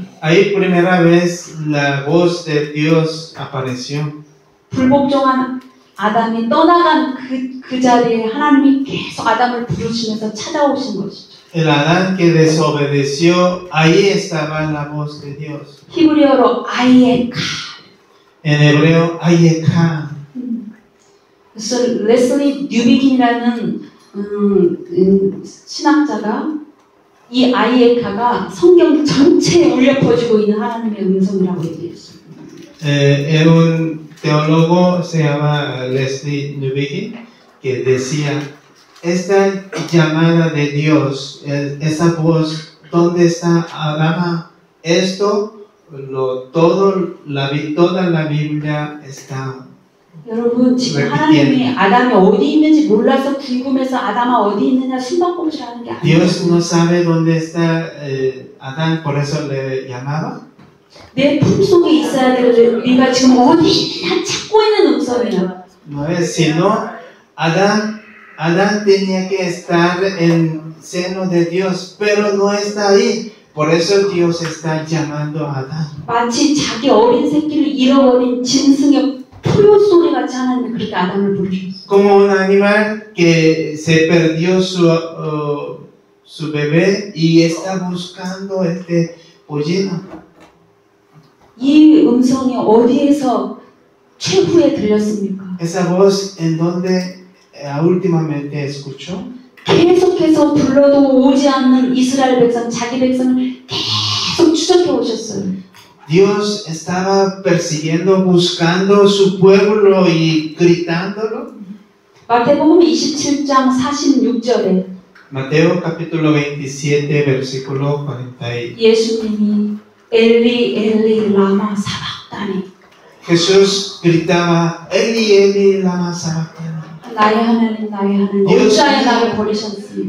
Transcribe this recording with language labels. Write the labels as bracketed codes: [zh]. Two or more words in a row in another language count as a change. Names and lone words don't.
[es] Ahí primera vez la voz de Dios apareció. [ko] 불복종한 아담이 떠나간 그 자리에 하나님이 계속 아담을 부르시면서 찾아오신 것이죠. [es] El Adán que desobedeció, ahí estaba la voz de Dios. [ko] 히브리어로 아이에카. [es] En hebreo, Ayeka. [ko] 그래서 레슬리 뉴비긴이라는 신학자가 이 아이에카가 성경 전체에 울려 퍼지고 있는 하나님의 음성이라고 얘기했어요. [es] Un teólogo se llama Leslie Newbigin que decía, esta llamada de Dios, esa voz, ¿dónde está Adán? Esto toda la Biblia está [ko] 여러분 지금 하나님이 아담이 어디 있는지 몰라서 궁금해서 아담아 어디 있느냐 숨바꼭질하는 게 아니에요. [es] Dios no sabe dónde está Adán, por eso le llamaba. [ko] 내 품속에 있어야 될 네가 지금 어디 있느냐 찾고 있는 음성이야. [es] No es sino Adán tenía que estar en seno de Dios, pero no está ahí. Por eso Dios está llamando a Adán. [ko] 마치 자기 어린 새끼를 잃어버린 짐승의 포효 소리 같이 하나님이 그렇게 아담을 부르셨어요. [es] Como un animal que se perdió su bebé y está buscando este pollino. [ko] 이 음성이 어디에서 최후에 들렸습니까? [es] Esa voz en donde últimamente escuchó. [ko] 계속해서 불러도 오지 않는 이스라엘 백성, 자기 백성을 계속 추적해 오셨어요. [es] Dios estaba persiguiendo, buscando su pueblo y gritándolo. [ko] 마태복음 27장 46절에 [es] Mateo capítulo 27, versículo 48. [ko] 예수님이 [arc] אלי אלי למה שבקתני [es] Jesús gritaba, [arc] אלי אלי למה שבקתני. [ko] 나의 하나님 어찌하여 나를 버리셨습니까?